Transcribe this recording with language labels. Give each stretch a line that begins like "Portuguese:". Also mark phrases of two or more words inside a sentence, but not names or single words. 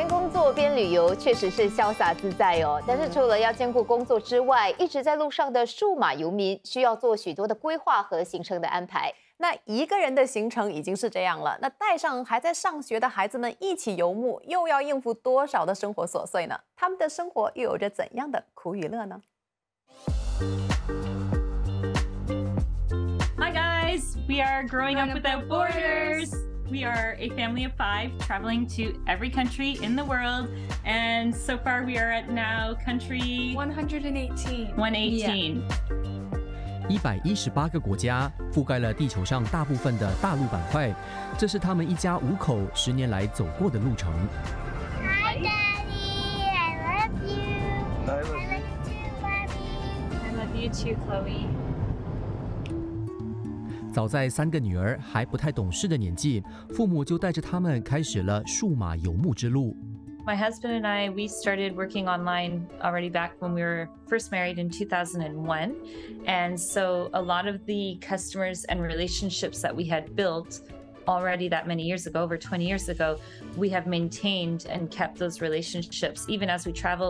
Chinese: 作边旅游确实是潇洒自在哦，但是除了要兼顾工作之外，一直在路上的数码游民需要做许多的规划和行程的安排。那一个人的行程已经是这样了，那带上还在上学的孩子们一起游牧，又要应付多少的生活琐碎呢？他们的生活又有着怎样的苦与乐呢？
English: Hi guys, we are growing up without borders. We are a family of 5 traveling to every country in the world, and so far we are at now country 118. 118.
Chinese: 118 个国家，覆盖了地球上大部分的大陆板块。这是他们一家5口10年来走过的路程。
English: Hi, Daddy. I love you. I love you too, Mommy. I love you too, Chloe.
Chinese: 早在3个女儿还不太懂事的年纪，父母就带着他们开始了数码游牧之路。
English: My husband and I, we started working online already back when we were first married in 2001. And so a lot of the customers and relationships that we had built already that many years ago, over 20 years ago, we have maintained and kept those relationships even as we travel.